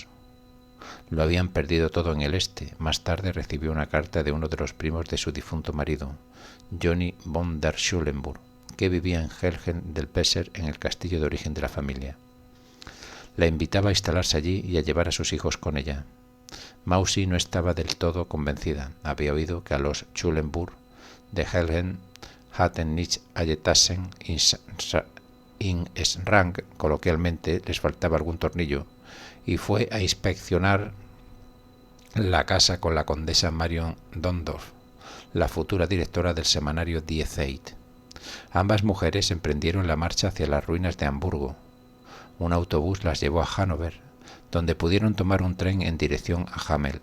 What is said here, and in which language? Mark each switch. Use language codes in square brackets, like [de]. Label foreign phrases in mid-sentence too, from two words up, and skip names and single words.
[es] Lo habían perdido todo en el este. Más tarde recibió una carta de uno de los primos de su difunto marido, Johnny von der Schulenburg, que vivía en Helgen del Pesser, en el castillo de origen de la familia. La invitaba a instalarse allí y a llevar a sus hijos con ella. Mausi no estaba del todo convencida. Había oído que a los Schulenburg de Helgen [de] hatten nicht alle Taschen in Schrank, [es] coloquialmente les faltaba algún tornillo, y fue a inspeccionar la casa con la condesa Marion Dondorf, la futura directora del semanario Die Zeit. Ambas mujeres emprendieron la marcha hacia las ruinas de Hamburgo. Un autobús las llevó a Hannover, donde pudieron tomar un tren en dirección a Hameln.